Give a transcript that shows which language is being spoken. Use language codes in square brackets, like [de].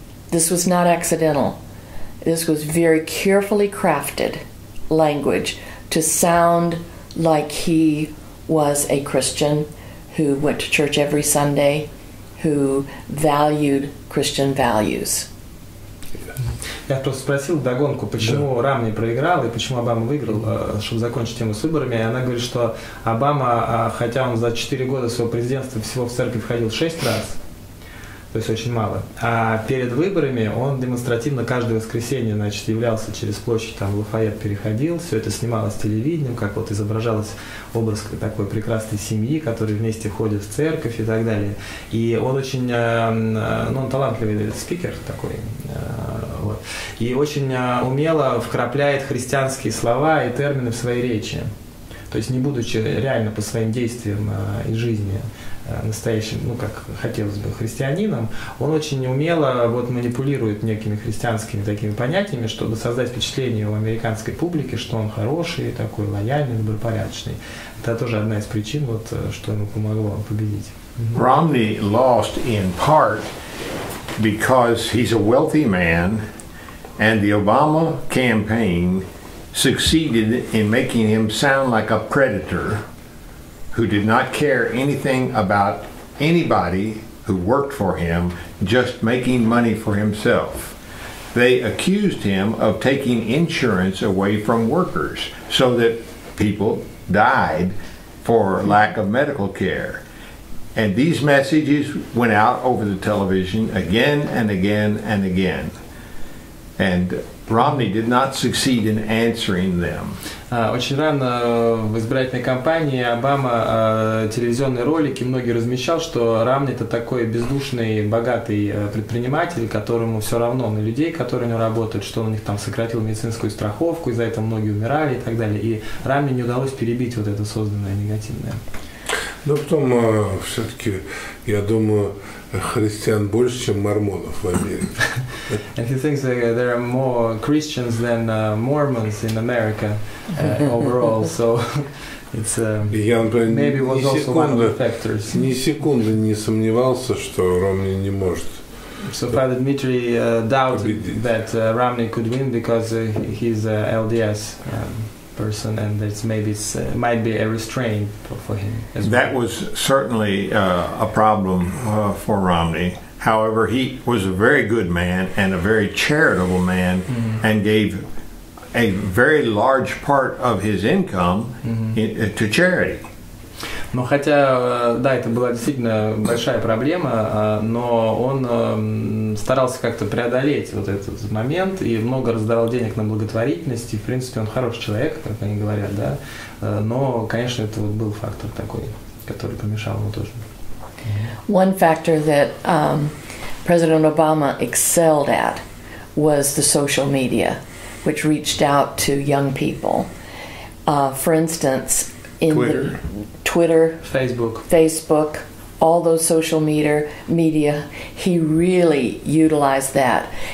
[en] This was not accidental. This was very carefully crafted language to sound like he was a Christian who went to church every Sunday, who valued Christian values. [ru] Я просто спросил вдогонку, почему Ромни проиграл и почему Обама выиграл, чтобы закончить тему с выборами. И она говорит, что Обама, хотя он за 4 года своего президентства всего в церковь ходил 6 раз, то есть очень мало, а перед выборами он демонстративно каждое воскресенье, значит, являлся через площадь, там Лафайет переходил, все это снималось телевидением, как вот изображалось образ такой прекрасной семьи, которые вместе ходят в церковь и так далее. И он очень, он талантливый спикер такой, вот, и очень умело вкрапляет христианские слова и термины в своей речи. То есть не будучи реально по своим действиям и жизни настоящим, ну как хотелось бы, христианином, он очень умело вот манипулирует некими христианскими такими понятиями, чтобы создать впечатление у американской публики, что он хороший, такой лояльный, добропорядочный. Это тоже одна из причин, вот, что ему помогло победить. [en] Romney lost in part because he's a wealthy man, and the Obama campaign succeeded in making him sound like a predator who did not care anything about anybody who worked for him, just making money for himself. They accused him of taking insurance away from workers so that people died for lack of medical care. And these messages went out over the television again and again and again. And Romney did not succeed in answering them. [ru] Очень рано в избирательной кампании Обама телевизионные ролики многие размещал, что Ромни это такой бездушный, богатый предприниматель, которому все равно на людей, которые у него работают, что он у них там сократил медицинскую страховку, из-за этого многие умирали и так далее. И Ромни не удалось перебить вот это созданное негативное. Но потом все-таки, я думаю, христиан больше, чем мормонов в Америке. [en] And he thinks there are more Christians than Mormons in America overall, so it's maybe was also one of the factors. [ru] Ни секунды не сомневался, что Ромни не может. [en] So Father Dmitry doubted that Romney could win because he's a LDS person, and that's maybe might be a restraint for him. That was certainly a problem for Romney. However, he was a very good man and a very charitable man, and gave a very large part of his income to charity. [ru] Но хотя, да, это была действительно большая проблема, но он старался как-то преодолеть вот этот момент и много раздавал денег на благотворительность, и, в принципе, он хороший человек, как они говорят, да, но, конечно, это вот был фактор такой, который помешал ему тоже. [en] One factor that President Obama excelled at was the social media, which reached out to young people. For instance, in Twitter, Facebook, all those social media, he really utilized that.